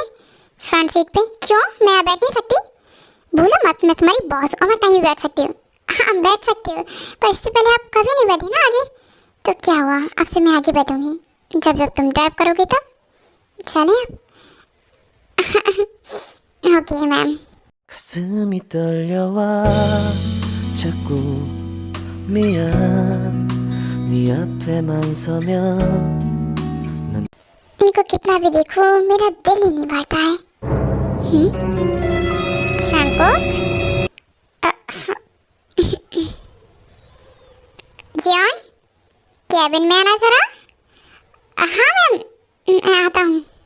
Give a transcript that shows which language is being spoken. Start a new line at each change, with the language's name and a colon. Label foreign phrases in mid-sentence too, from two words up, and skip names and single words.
English: front seat
Hindi: पे क्यों, मैं बैठ नहीं सकती? भूलो मत मैं तुम्हारी बॉस और मैं कहीं बैठ सकती हूँ। हाँ बैठ सकते हो, पर इससे पहले आप कभी नहीं बैठे ना आगे। तो क्या हुआ, अब से मैं आगे बैठूंगी, जब जब तुम ड्राइव करोगे तब। चले
English: okay ma'am.
Korean: 가슴이 떨려와 자꾸 미안 네 앞에만 서면 난
Hindi: इनको कितना भी देखो मेरा दिल ही नहीं भरता है। शंको जियान कैबिन में आना जरा। हाँ मैम आता हूँ।